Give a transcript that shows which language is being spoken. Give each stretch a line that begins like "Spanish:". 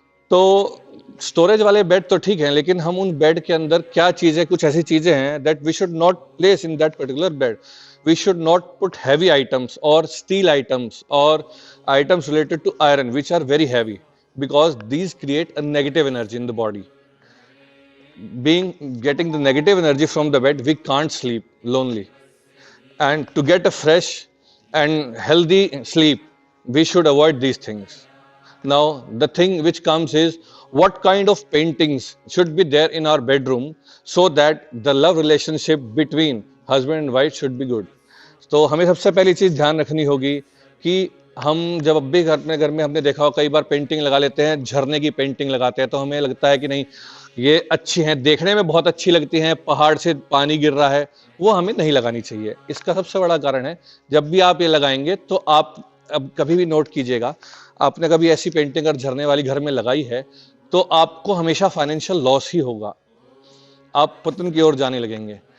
Hindi: तो स्टोरेज वाले बेड तो ठीक है, लेकिन हम उन बेड के अंदर क्या चीजें, कुछ ऐसी चीजें हैं
English: That we should not place in that particular bed. We should not put heavy items और steel items और items related to iron which are very heavy, because these create a negative energy in the body. Getting the negative energy from the bed, we can't sleep lonely. And to get a fresh and healthy sleep, we should avoid these things. Now the thing which comes is, what kind of paintings should be there in our bedroom so that the love relationship between husband and wife should be good.
Hindi: तो हमें सबसे पहली चीज ध्यान रखनी होगी कि हम जब अब भी अपने घर में हमने देखा हो, कई बार पेंटिंग लगा लेते हैं, झरने की पेंटिंग लगाते हैं, तो हमें लगता है कि नहीं ये अच्छी हैं, देखने में बहुत अच्छी लगती हैं, पहाड़ से पानी गिर रहा है, वो हमें नहीं लगानी चाहिए। इसका सबसे बड़ा कारण है, जब भी आप ये लगाएंगे तो आप अब कभी भी नोट कीजिएगा, आपने कभी ऐसी पेंटिंग अगर झरने वाली घर में लगाई है तो आपको हमेशा फाइनेंशियल लॉस ही होगा, आप पतन की ओर जाने लगेंगे।